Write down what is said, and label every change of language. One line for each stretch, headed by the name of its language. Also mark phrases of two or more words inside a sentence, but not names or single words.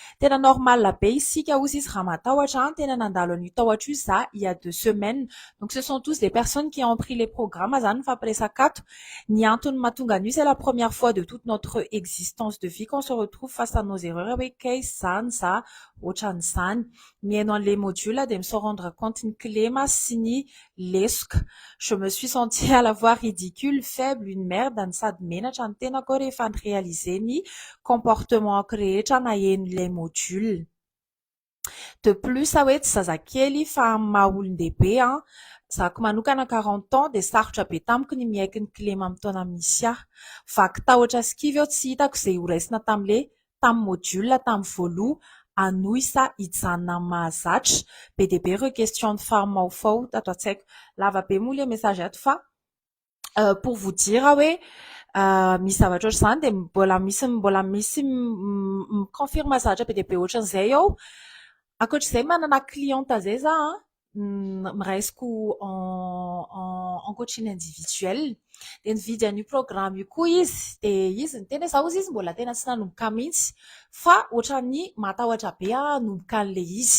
Malagasy: Tena normal be isika ozy izy raha matahotra, tena nandalo an'io tahotra io za
French: il y a 2 semaines. Donc ce sont tous des personnes qui ont pris les programmes
Malagasy: zany mifampiresaka ato. Ny antony mahatonga an'io,
French: c'est la première fois de toute notre existence de vie qu'on se retrouve face à nos erreurs
Malagasy: hoe case zany za, ohatran'izany. Mihaino an'le module
French: de me sont rendre compte
Malagasy: ny klema sy ny lesoko.
French: Je me suis sentie à la fois ridicule, faible, une merde
Malagasy: any sady menatra ny tenako rehefa ny réaliser ny comportement-ko rehetra nahen'ilay module. De plus hoe tsy zazakely fa maha olon-dehibe zako manokana 40 ans de sarotra be tamiko ny miaiky ny klema amin'ny taona misy ahy. Vaky tahotra sy kivy tsy hitako izay horaisina tamin'ny module tamin'ny voaloha, anohy sa hijanona amin'ny mahazatra. Be dia be ireo question fahamaofao tato an-tsaiko. Lava be moa le message ato fa
French: pour vous dire
Malagasy: hoe misy zavatra ohatr'izany de mbola misy miconfirme zavatra be dia be ohatran'izay ao. Ankoatr'izay manana cliente zay za miraisiko
French: en coaching individuel
Malagasy: de nividy an'io programme io koa izy de izy niteny za ozy izy mbola tena tsy nanomboka mihitsy fa ohatran'ny matahotra be nomboka an'le izy.